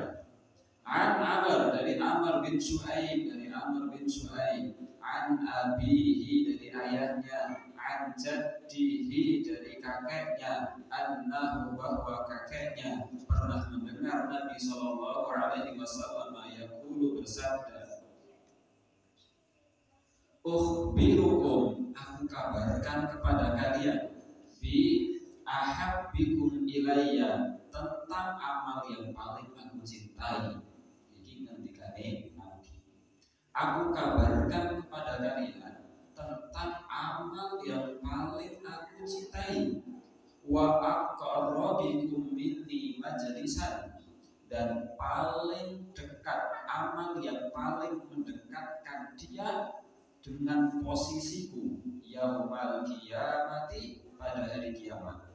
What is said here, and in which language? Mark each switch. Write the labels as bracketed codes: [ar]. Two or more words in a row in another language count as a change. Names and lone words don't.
[id] An Abar, dari Amr bin Shu'aib, [ar] عن أبيه, [id] dari ayahnya, [ar] عن جده, [id] dari kakeknya, annahu, bahwa kakeknya pernah mendengar Nabi [ar] صلى الله عليه وسلم [id] yaqulu, bersabda, ukhbirukum, aku kabarkan kepada kalian, [ar] بأحبكم إلي, [id] tentang amal yang paling aku cintai. Jadi ngendikane Nabi, aku kabarkan kepada kalian tentang amal yang paling aku cintai. [ar] وأقربكم مني مجلسا, [id] dan paling dekat, amal yang paling mendekatkan dia dengan posisiku [ar] يوم القيامة, [id] pada hari kiamat.